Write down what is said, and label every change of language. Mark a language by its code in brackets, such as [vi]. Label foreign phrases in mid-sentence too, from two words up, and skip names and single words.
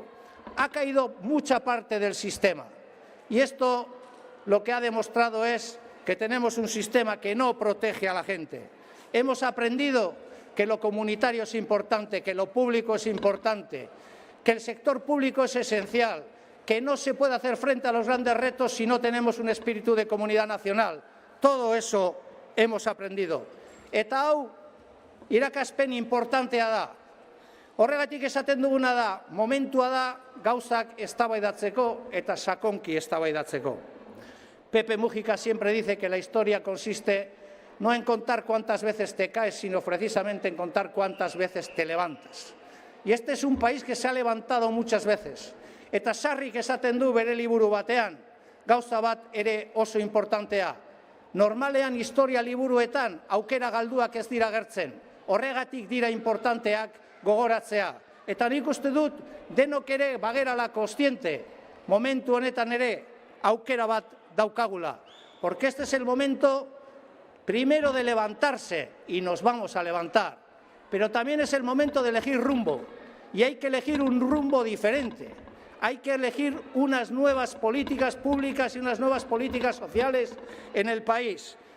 [es] Ha caído mucha parte del sistema. Y esto lo que ha demostrado es que tenemos un sistema que no protege a la gente. Hemos aprendido que lo comunitario es importante, que lo público es importante, que el sector público es esencial, que no se puede hacer frente a los grandes retos si no tenemos un espíritu de comunidad nacional. Todo eso hemos aprendido. [eu] Eta hau, irakaspen importantea da. Horregatik esaten duguna da, momentua da gauzak eztabaidatzeko eta sakonki eztabaidatzeko. [es] Pepe Mújica siempre dice que la historia consiste no en contar cuántas veces te caes, sino precisamente en contar cuántas veces te levantas. Y este es un país que se ha levantado muchas veces. [eu] Eta sarrik esaten du bere liburu batean, gauza bat ere oso importantea. Normalean historia liburuetan aukera galduak ez dira agertzen. Horregatik dira importanteak gogoratzea. Eta nik uste dut denok ere bagerala kontziente, momentu honetan ere aukera bat daukagula. [es] Porque este es el momento primero de levantarse, y nos vamos a levantar, pero también es el momento de elegir rumbo, y hay que elegir un rumbo diferente. Hay que elegir unas nuevas políticas públicas y unas nuevas políticas sociales en el país.